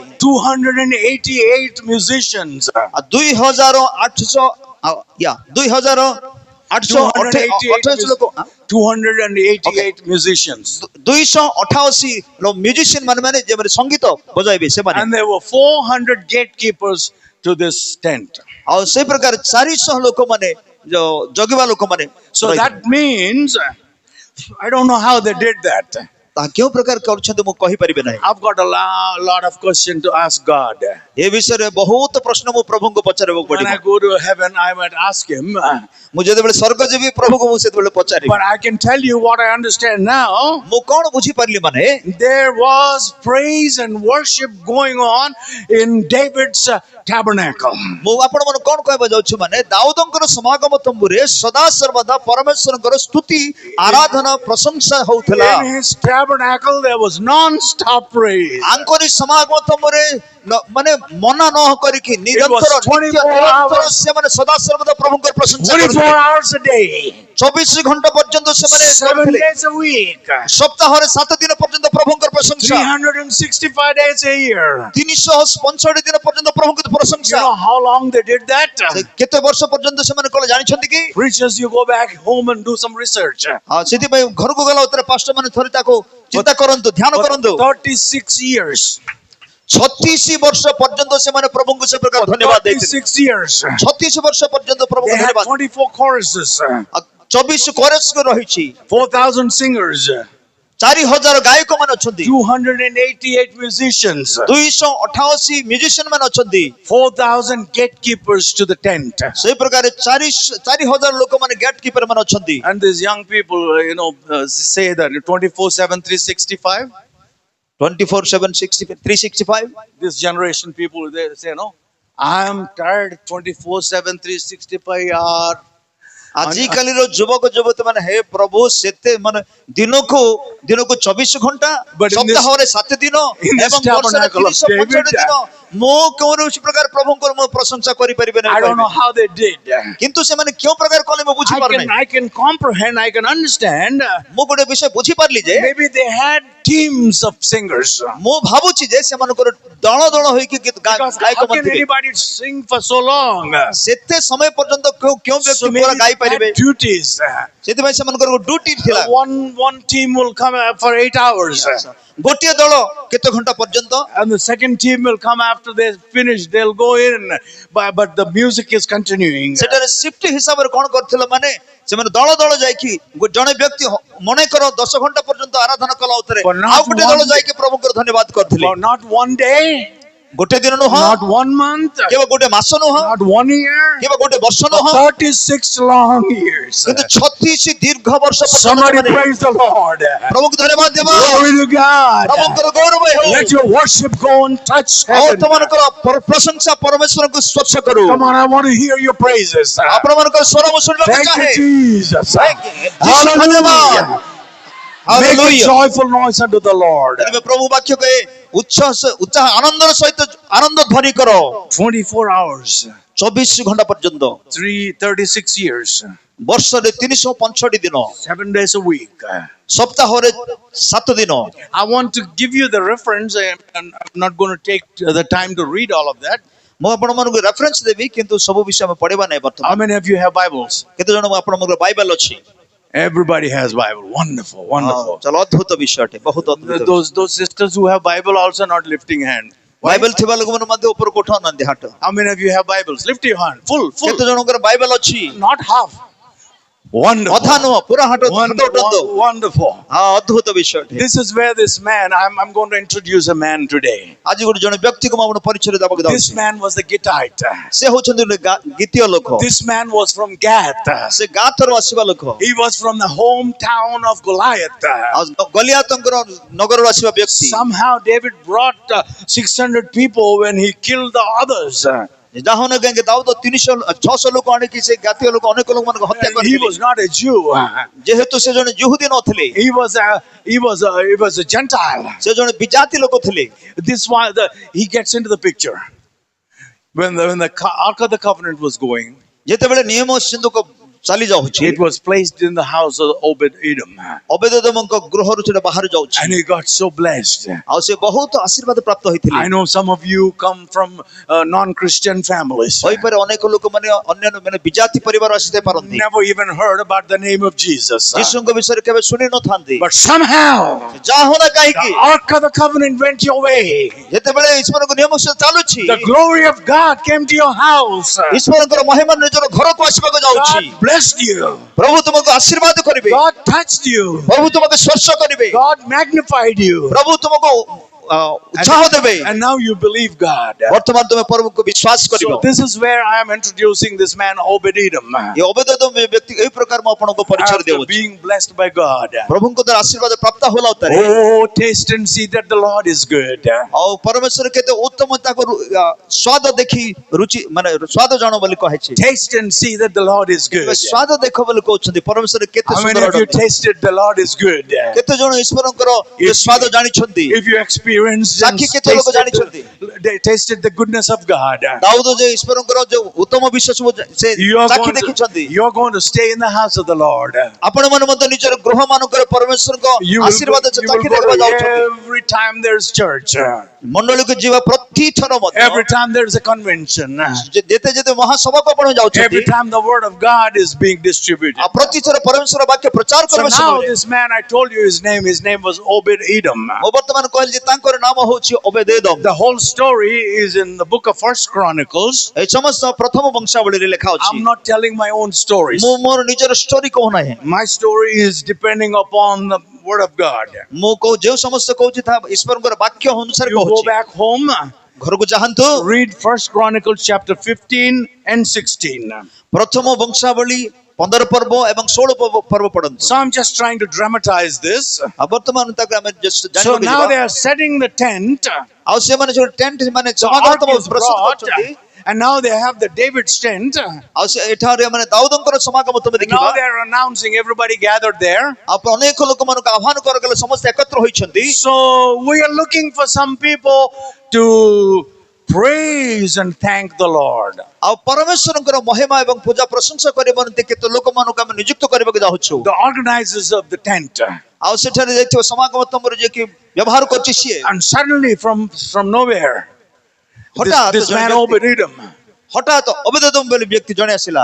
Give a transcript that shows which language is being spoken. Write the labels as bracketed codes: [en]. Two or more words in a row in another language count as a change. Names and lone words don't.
[en] 288 musicians. [or] 2,828 ଲୋକ, [en] 288 musicians. [or] 288 ମ୍ୟୁଜିସିଆନ ମାନେ ଯେମାନେ ସଙ୍ଗୀତ ବଜାଇବେ ସେମାନେ। [en] And there were 400 gatekeepers to this tent. [or] ଆଉ ସେଇ ପ୍ରକାର 400 ଲୋକ ମାନେ ଜଗିବା ଲୋକ ମାନେ। [en] So that means, I don't know how they did that. [or] ତାହା କେଉଁ ପ୍ରକାର କରୁଛନ୍ତି ମୁଁ କହିପାରିବି ନାହିଁ। [en] I've got a lot of questions to ask God. [or] ଏ ବିଷୟରେ ବହୁତ ପ୍ରଶ୍ନ ମୁଁ ପ୍ରଭୁଙ୍କୁ ପଚାରିବାକୁ [en] When [or] ପଡିବ। [en] I go to heaven, I might ask him. [or] ମୁଁ ଯେତେବେଳେ ସ୍ୱର୍ଗ ଯିବି ପ୍ରଭୁଙ୍କୁ ମୁଁ ସେତେବେଳେ ପଚାରିବି। [en] But I can tell you what I understand now. [or] ମୁଁ କଣ ବୁଝିପାରିଲି ମାନେ, [en] There was praise and worship going on in David's tabernacle. [or] ମୁଁ ଆପଣମାନଙ୍କୁ କଣ କହିବାକୁ ଯାଉଛି ମାନେ, ଦାଉଦଙ୍କର ସମାଗମ ତମ୍ବୁରେ ସଦା ସର୍ବଦା ପରମେଶ୍ୱରଙ୍କର ସ୍ତୁତି ଆରାଧନା ପ୍ରଶଂସା ହଉଥିଲା। [en] In his tabernacle, tabernacle, there was non-stop praise. [or] ଆଙ୍କରି ସମାଗମ ତମରେ ମାନେ ମନା ନ କରିକି ନିରନ୍ତର 24 ନିରନ୍ତର [en] hours. [or] ସେମାନେ ସଦା ସର୍ବଦା ପ୍ରଭୁଙ୍କର ପ୍ରଶଂସା 24 କରୁଥିଲେ [en] hours a day, [or] 24 ଘଣ୍ଟା ପର୍ଯ୍ୟନ୍ତ ସେମାନେ 7 କରୁଥିଲେ [en] days a week, [or] ସପ୍ତାହରେ 7 ଦିନ ପର୍ଯ୍ୟନ୍ତ ପ୍ରଭୁଙ୍କର ପ୍ରଶଂସା [en] 365 days a year. [or] 365 ଦିନ ପର୍ଯ୍ୟନ୍ତ ପ୍ରଭୁଙ୍କର [en] You [or] ପ୍ରଶଂସା [en] know how long they did that? [or] ସେ କେତେ ବର୍ଷ ପର୍ଯ୍ୟନ୍ତ ସେମାନେ କଲେ ଜାଣିଛନ୍ତି କି [en] Preachers, you go back home and do some research. [or] ସେଥିପାଇଁ ଘରକୁ ଗଲା ଉତ୍ତର ପାଷ୍ଟର ମାନେ ଥରେ ତାକୁ ଚିନ୍ତା କରନ୍ତୁ ଧ୍ୟାନ [en] For [or] କରନ୍ତୁ [en] 36 years. [or] 36 ବର୍ଷ ପର୍ଯ୍ୟନ୍ତ ସେମାନେ ପ୍ରଭୁଙ୍କୁ ସେ ପ୍ରକାର ଧନ୍ୟବାଦ ଦେଇଥିଲେ [en] 36 years. [or] 36 ବର୍ଷ ପର୍ଯ୍ୟନ୍ତ [en] They [or] ପ୍ରଭୁଙ୍କୁ [en] had [or] ଧନ୍ୟବାଦ [en] 24 choruses, [or] 24 କୋରସ୍ ରହିଛି [en] 4,000 singers, [or] 4000 ଗାୟକ ମାନେ ଅଛନ୍ତି [en] 288 musicians, [or] 288 ମ୍ୟୁଜିସିଆନ ମାନେ ଅଛନ୍ତି [en] 4,000 gatekeepers to the tent. [or] ସେଇ ପ୍ରକାର 4000 ଲୋକ ମାନେ [en] gate keeper [or] ମାନେ ଅଛନ୍ତି [en] And these young people, say that 24/7, 365. 24/7 365 This generation people, they say, no, I am tired 24/7, 365 yaar. [or] ଆଜିକାଲିର ଯୁବକ ଯୁବତୀ ମାନେ ହେ ପ୍ରଭୁ ସେତେ ମାନେ ଦିନକୁ 24 ଘଣ୍ଟା [en] But in this- [or] ସପ୍ତାହରେ 7 ଦିନ [en] in this [or] ଏବଂ ବର୍ଷରେ [en] tabernacle of [or] 365 [en] David, [or] ଦିନ ମୁଁ କୌଣସି ପ୍ରକାର ପ୍ରଭୁଙ୍କର ମୁଁ ପ୍ରଶଂସା କରିପାରିବେ [en] I don't know [or] ନାହିଁ [en] how they did. [or] କିନ୍ତୁ ସେମାନେ କେଉଁ ପ୍ରକାର କଲେ ମୁଁ ବୁଝିପାରୁନି [en] I can comprehend, I can understand. [or] ମୁଁ ଗୋଟେ ବିଷୟ ବୁଝିପାରିଲି ଯେ [en] Maybe they had teams of singers. [or] ମୁଁ ଭାବୁଛି ଯେ ସେମାନଙ୍କର ଦଳ ଦଳ ହୋଇକି [en] Because [or] ଗାୟକ [en] how [or] ମାନେ [en] can [or] ଥିବେ [en] anybody sing for so long? [or] ସେତେ ସମୟ ପର୍ଯ୍ୟନ୍ତ କେଉଁ ବ୍ୟକ୍ତି [en] So [or] ପୁରା [en] maybe [or] ଗାଇ [en] they [or] ପାରିବେ [en] had duties. [or] ସେଥିପାଇଁ ସେମାନଙ୍କର ଡ୍ୟୁଟି ଥିଲା [en] One team will come for 8 hours. [or] ଗୋଟିଏ ଦଳ କେତେ ଘଣ୍ଟା ପର୍ଯ୍ୟନ୍ତ [en] And the second team will come after they finish. They'll go in, but the music is continuing. [or] ସେଠାରେ ସିଫ୍ଟ ହିସାବରେ କଣ କରିଥିଲେ ମାନେ ସେମାନେ ଦଳ ଦଳ ଯାଇକି ଜଣେ ବ୍ୟକ୍ତି ମନେକର 10 ଘଣ୍ଟା ପର୍ଯ୍ୟନ୍ତ ଆରାଧନା କଲା ଉତରେ [en] But not [or] ଆଉ ଗୋଟେ ଦଳ [en] one- [or] ଯାଇକି ପ୍ରଭୁଙ୍କର ଧନ୍ୟବାଦ କରିଥିଲେ [en] For not one day, [or] ଗୋଟେ ଦିନ ନୁହଁ [en] not 1 month, [or] କେବଳ ଗୋଟେ ମାସ ନୁହଁ [en] not 1 year, [or] କେବଳ ଗୋଟେ ବର୍ଷ [en] but [or] ନୁହଁ [en] 36 long years. [or] କିନ୍ତୁ 36 ଦୀର୍ଘ ବର୍ଷ ପର୍ଯ୍ୟନ୍ତ [en] Somebody [or] ସେମାନେ [en] praise the Lord. [or] ପ୍ରଭୁଙ୍କୁ ଧନ୍ୟବାଦ ଦେବା [en] Glory to God. [or] ପ୍ରଭୁଙ୍କର ଗୌରବ ହେଉ [en] Let your worship go and touch [or] ଆଉ [en] heaven. [or] ତମମାନଙ୍କର ପ୍ରଶଂସା ପରମେଶ୍ୱରଙ୍କୁ ସ୍ୱଚ୍ଛ କରୁ [en] Come on, I want to hear your praises. [or] ଆପଣମାନଙ୍କର ସ୍ୱର ମୁଁ ଶୁଣିବାକୁ [en] Thank [or] ଚାହେଁ [en] you, Jesus. Thank you. Hallelujah. Make a Hallelujah. joyful noise unto the Lord. [or] ତେବେ ପ୍ରଭୁ ବାକ୍ୟକୁ ଉତ୍ସାହ ଆନନ୍ଦର ସହିତ ଆନନ୍ଦ ଧ୍ୱନି କର [en] 24 hours, [or] 24 ଘଣ୍ଟା ପର୍ଯ୍ୟନ୍ତ [en] 36 years, [or] ବର୍ଷରେ 365 ଦିନ [en] 7 days a week. [or] ସପ୍ତାହରେ 7 ଦିନ [en] I want to give you the reference, and I'm not going to take the time to read all of that. [or] ମୁଁ ଆପଣମାନଙ୍କୁ ରେଫରେନ୍ସ ଦେବି କିନ୍ତୁ ସବୁ ବିଷୟ ଆମେ ପଢିବା ନାହିଁ [en] How [or] ବର୍ତ୍ତମାନ [en] many of you have Bibles? [or] କେତେ ଜଣ ଆପଣଙ୍କର ବାଇବେଲ ଅଛି [en] Everybody has Bible. Wonderful, wonderful. [or] ଚଲ ଅଦ୍ଭୁତ ବିଷୟଟେ ବହୁତ ଅଦ୍ଭୁତ [en] Those sisters who have Bible also not lifting hand. Why? [or] ବାଇବେଲ ଥିବା ଲୋକମାନେ ମଧ୍ୟ ଉପରକୁ ଉଠାଉନାହାନ୍ତି ହାତ [en] How many of you have Bibles? Lift your hand. Full. [or] କେତେ ଜଣଙ୍କର ବାଇବେଲ ଅଛି [en] Not half. Wonderful. [or] ଅଧା ନୁହଁ ପୁରା ହାତ ଉଠାନ୍ତୁ [en] Wonderful. [or] ହଁ ଅଦ୍ଭୁତ ବିଷୟଟେ [en] This is where this man, I'm going to introduce a man today. [or] ଆଜି ଗୋଟେ ଜଣେ ବ୍ୟକ୍ତିକୁ ମୁଁ ଆପଣଙ୍କୁ ପରିଚୟ ଦେବାକୁ [en] This [or] ଯାଉଛି [en] man was the Gittite. [or] ସେ ହଉଛନ୍ତି ଗୀତୀୟ ଲୋକ [en] This man was from Gath. [or] ସେ ଗାଥରୁ ଆସିବା ଲୋକ [en] He was from the hometown of Goliath. [or] ଆଉ ଗଲିଆତଙ୍କର ନଗରରୁ ଆସିବା ବ୍ୟକ୍ତି [en] Somehow David brought 600 people when he killed the others. [or] ଯାହନ କାହିଁକି ଦାଉଦ 600 ଲୋକ ଆଣିକି ସେ ଗାତୀୟ ଲୋକ ଅନେକ ଲୋକମାନଙ୍କୁ ହତ୍ୟା [en] He [or] କରିଥିଲେ [en] was not a Jew. [or] ଯେହେତୁ ସେ ଜଣେ ଯହୁଦୀ ନଥିଲେ [en] He was a Gentile. [or] ସେ ଜଣେ ବିଜାତି ଲୋକ ଥିଲେ [en] This why he gets into the picture. When the Ark of the Covenant was going, [or] ଯେତେବେଳେ ନିୟମ ସିନ୍ଧୁକ ଚାଲି ଯାଉଛି [en] it was placed in the house of Obed-Edom. [or] ଅବେଦୋଦମଙ୍କ ଗୃହରୁ ସେଟା ବାହାରି ଯାଉଛି [en] And he got so blessed. [or] ଆଉ ସେ ବହୁତ ଆଶୀର୍ବାଦ ପ୍ରାପ୍ତ ହୋଇଥିଲେ [en] I know some of you come from non-Christian families. [or] ହୋଇପାରେ ଅନେକ ଲୋକମାନେ ଅନ୍ୟାନ୍ୟ ମାନେ ବିଜାତି ପରିବାର ଆସିଥାଇ ପାରନ୍ତି [en] Never even heard about the name of Jesus. [or] ଯୀଶୁଙ୍କ ବିଷୟରେ କେବେ ଶୁଣି ନଥାନ୍ତି [en] But somehow, [or] ଯାହା ହଉନା [en] the [or] କାହିଁକି [en] Ark of the Covenant went your way. [or] ଯେତେବେଳେ ଈଶ୍ୱରଙ୍କ ନିୟମ ସେ ଚାଲୁଛି [en] The glory of God came to your house. [or] ଈଶ୍ୱରଙ୍କର ମହିମା ନିଜର ଘରକୁ ଆସିବାକୁ ଯାଉଛି [en] God blessed you. [or] ପ୍ରଭୁ ତୁମକୁ ଆଶୀର୍ବାଦ କରିବେ [en] God touched you. [or] ପ୍ରଭୁ ତୁମକୁ ସ୍ପର୍ଶ କରିବେ [en] God magnified you. [or] ପ୍ରଭୁ ତୁମକୁ ଉତ୍ସାହ ଦେବେ। [en] And now you believe God. [or] ବର୍ତ୍ତମାନ ତୁମେ ପ୍ରଭୁଙ୍କୁ ବିଶ୍ୱାସ କରିବ। [en] So this is where I am introducing this man Obed-Edom. [or] ଏ ଅବେଦେଦୋମ ବ୍ୟକ୍ତି ଏହି ପ୍ରକାର ମୁଁ ଆପଣଙ୍କୁ ପରିଚୟ [en] After [or] ଦେଉଛି। [en] being blessed by God. [or] ପ୍ରଭୁଙ୍କ ଦ୍ୱାରା ଆଶୀର୍ବାଦ ପ୍ରାପ୍ତ ହେଲା ଉତ୍ତାରେ [en] Oh, taste and see that the Lord is good. [or] ଆଉ ପରମେଶ୍ୱର କେତେ ଉତ୍ତମ ତାକୁ ସ୍ୱାଦ ଦେଖି ରୁଚି ମାନେ ସ୍ୱାଦ ଜାଣ ବୋଲି କହିଛି। [en] Taste and see that the Lord is good. [or] ସ୍ୱାଦ ଦେଖ ବୋଲି କହୁଛନ୍ତି ପରମେଶ୍ୱର କେତେ [en] How many [or] ସୁନ୍ଦର [en] of you [or] ଅଟନ୍ତି। [en] tasted the Lord is good? [or] କେତେ ଜଣ ଈଶ୍ୱରଙ୍କର ଏ ସ୍ୱାଦ ଜାଣିଛନ୍ତି। [en] If you experienced and [or] ସାକ୍ଷୀ କେତେ ଲୋକ ଜାଣିଛନ୍ତି। [en] tasted the goodness of God, [or] ଦାଉଦ ଯେ ଈଶ୍ୱରଙ୍କର ଯୋଉ ଉତ୍ତମ ବିଷୟ ସବୁ ସେ ସାକ୍ଷୀ ଦେଖିଛନ୍ତି। [en] you're going to stay in the house of the Lord. [or] ଆପଣମାନେ ମଧ୍ୟ ନିଜର ଗୃହ ମାନଙ୍କରେ ପରମେଶ୍ୱରଙ୍କ [en] You [or] ଆଶୀର୍ବାଦ [en] will [or] ସାକ୍ଷୀ [en] go [or] ଦେଖିବା [en] to [or] ଯାଉଛନ୍ତି। [en] every time there's church. [or] ମଣ୍ଡଳୀକୁ ଯିବା ପ୍ରତିଥର ମଧ୍ୟ [en] Every time there's a convention. [or] ଯେତେ ଯେତେ ମହାସଭାକୁ ଆପଣ ଯାଉଛନ୍ତି [en] Every time the word of God is being distributed. [or] ଆଉ ପ୍ରତିଥର ପରମେଶ୍ୱର ବାକ୍ୟ ପ୍ରଚାର [en] So [or] କରିବା [en] now [or] ସମୟରେ [en] this man, I told you his name was Obed-Edom. [or] ମୁଁ ବର୍ତ୍ତମାନ କହିଲି ଯେ ତାଙ୍କର ନାମ ହଉଛି ଅବେଦେଦୋମ। [en] The whole story is in the book of First Chronicles. [or] এই ସମସ୍ତ ପ୍ରଥମ ବଂଶାବଳୀରେ ଲେଖା ଅଛି। [en] I'm not telling my own stories. [or] ମୁଁ ମୋର ନିଜର ଷ୍ଟୋରି କହୁନାହିଁ। [en] My story is depending upon the word of God. [or] ମୁଁ କହୁ ଯେଉଁ ସମସ୍ତ କହୁଛି ତାହା ଈଶ୍ୱରଙ୍କର ବାକ୍ୟ ଅନୁସାରେ [en] You go [or] କହୁଛି। [en] back home, [or] ଘରକୁ ଯାଆନ୍ତୁ [en] read First Chronicles chapter 15 and 16. [or] ପ୍ରଥମ ବଂଶାବଳୀ 15 ପର୍ବ ଏବଂ 16 ପର୍ବ ପଢନ୍ତୁ। [en] So I'm just trying to dramatize this. [or] ଆଉ ବର୍ତ୍ତମାନ ତାକୁ ଆମେ just [en] So [or] ଜାଣିବାକୁ [en] now [or] ଯିବା। [en] they are setting the tent. [or] ଆଉ ସେମାନେ ଯୋଉ ଟେଣ୍ଟ ମାନେ [en] The [or] ସମାଗମ [en] ark is [or] ପ୍ରସ୍ତୁତ [en] brought, [or] କରିଛନ୍ତି [en] and now they have the David's tent. [or] ଆଉ ସେ ଏଠାରେ ମାନେ ଦାଉଦଙ୍କର ସମାଗମ ତମେ [en] And [or] ଦେଖିବା। [en] now they're announcing everybody gathered there. [or] ଆଉ ଅନେକ ଲୋକମାନଙ୍କୁ ଆହ୍ୱାନ କରାଗଲେ ସମସ୍ତେ ଏକତ୍ର ହୋଇଛନ୍ତି। [en] So we are looking for some people to praise and thank the Lord. [or] ଆଉ ପରମେଶ୍ୱରଙ୍କର ମହିମା ଏବଂ ପୂଜା ପ୍ରଶଂସା କରିବା ନିମନ୍ତେ କେତେ ଲୋକମାନଙ୍କୁ ଆମେ ନିଯୁକ୍ତ କରିବାକୁ ଯାଉଛୁ। [en] The organizers of the tent. [or] ଆଉ ସେଠାରେ ଯାଇଥିବା ସମାଗମ ତମର ଯିଏ କି ବ୍ୟବହାର କରୁଛି ସିଏ [en] And suddenly from nowhere, [or] ହଠାତ୍ [en] this man Obed-Edom, [or] ହଠାତ୍ ଅବେଦେଦୋମ ବୋଲି ବ୍ୟକ୍ତି ଜଣେ ଆସିଲା।